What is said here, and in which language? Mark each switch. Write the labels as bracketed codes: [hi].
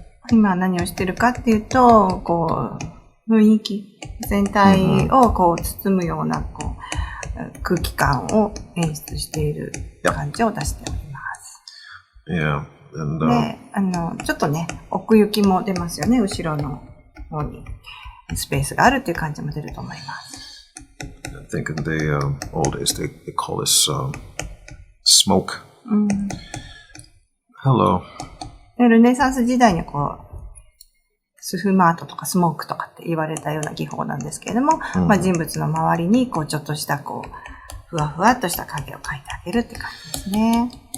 [ja] 今何をしてるかっていうと、こう、雰囲気全体をこう包むようなこう空気感を演出している感じを出しております。 [en] Yeah. And, [ja] で、ちょっとね、奥行きも出ますよね。後ろの方にスペースがあるっていう感じも出ると思います。 [en] I think in the old days they call this smoke. Hello. [ja] ルネサンス時代にこう、スフマートとかスモークとかって言われたような技法なんですけれども、まあ人物の周りにこうちょっとしたこう、ふわふわっとした影を描いてあげるって感じですね。